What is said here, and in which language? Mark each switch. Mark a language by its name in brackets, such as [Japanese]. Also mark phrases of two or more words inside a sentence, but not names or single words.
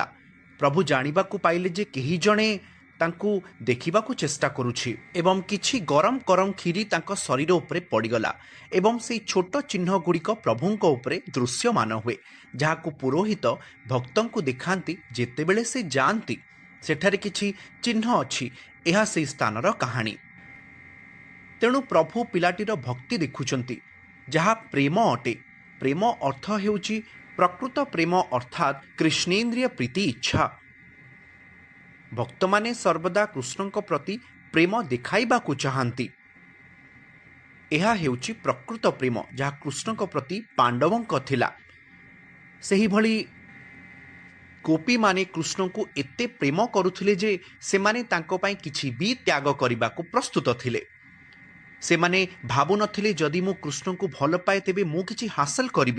[Odia] ପ୍ରଭୁ ଜାଣିବାକୁ ପାଇଲେ ଯେ କେହି ଜଣେ ତାଙ୍କୁ ଦେଖିବାକୁ ଚେଷ୍ଟା କରୁଛି ଏବଂ କିଛି ଗରମ ଗରମ ଖିରି ତାଙ୍କ ଶରୀର ଉପରେ ପଡ଼ିଗଲା ଏବଂ ସେ ଛୋଟ ଚିହ୍ନ ଗୁଡ଼ିକ ପ୍ରଭୁଙ୍କ ଉପରେ ଦୃଶ୍ୟମାନ ହୁଏ, ଯାହାକୁ ପୁରୋହିତ ଭକ୍ତଙ୍କୁ ଦେଖାନ୍ତି ଯେତେବେଳେ ସେ ଜାଣନ୍ତି ସେଠାରେ କିଛି ଚିହ୍ନ ଅଛି। ଏହା ସେ ସ୍ଥାନର କାହାଣୀ। ତେଣୁ ପ୍ରଭୁ ପିଲାଟିର ଭକ୍ତି ଦେଖୁଛନ୍ତି, ଯାହା ପ୍ରେମ ଅଟେ। ପ୍ରେମ ଅର୍ଥ ହେଉଛି ପ୍ରକୃତ ପ୍ରେମ, ଅର୍ଥାତ କୃଷ୍ଣେନ୍ଦ୍ରିୟ ପ୍ରୀତି ଇଚ୍ଛା। ଭକ୍ତ ମାନେ ସର୍ବଦା କୃଷ୍ଣଙ୍କ ପ୍ରତି ପ୍ରେମ ଦେଖାଇବାକୁ ଚାହାନ୍ତି। ଏହା ହେଉଛି ପ୍ରକୃତ ପ୍ରେମ, ଯାହା କୃଷ୍ଣଙ୍କ ପ୍ରତି ପାଣ୍ଡବଙ୍କ ଥିଲା। ସେହିଭଳି ଗୋପୀ ମାନେ କୃଷ୍ଣଙ୍କୁ ଏତେ ପ୍ରେମ କରୁଥିଲେ ଯେ ସେମାନେ ତାଙ୍କ ପାଇଁ କିଛି ବି ତ୍ୟାଗ କରିବାକୁ ପ୍ରସ୍ତୁତ ଥିଲେ। ସେମାନେ ଭାବୁ ନଥିଲେ ଯଦି ମୁଁ କୃଷ୍ଣଙ୍କୁ ଭଲ ପାଏ ତେବେ ମୁଁ କିଛି ହାସଲ କରିବି।